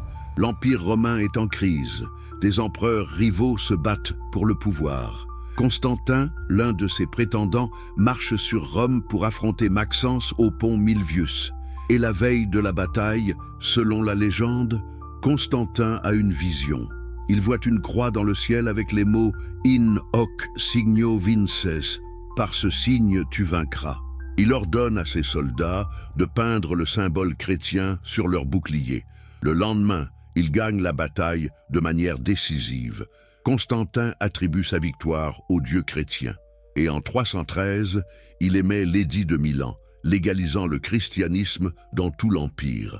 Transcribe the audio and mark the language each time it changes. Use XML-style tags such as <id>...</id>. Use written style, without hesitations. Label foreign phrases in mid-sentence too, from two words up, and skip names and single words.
<fr>L'Empire romain est en crise. Des empereurs rivaux se battent pour le pouvoir. Constantin, l'un de ses prétendants, marche sur Rome pour affronter Maxence au pont Milvius. Et la veille de la bataille, selon la légende, Constantin a une vision. Il voit une croix dans le ciel avec les mots «</fr> <la>In hoc signo vinces</la> <fr>», « Par ce signe tu vaincras ». Il ordonne à ses soldats de peindre le symbole chrétien sur leur bouclier. Le lendemain, il gagne la bataille de manière décisive. Constantin attribue sa victoire au Dieu chrétien. Et en 313, il émet l'édit de Milan, légalisant le christianisme dans tout l'Empire.</fr>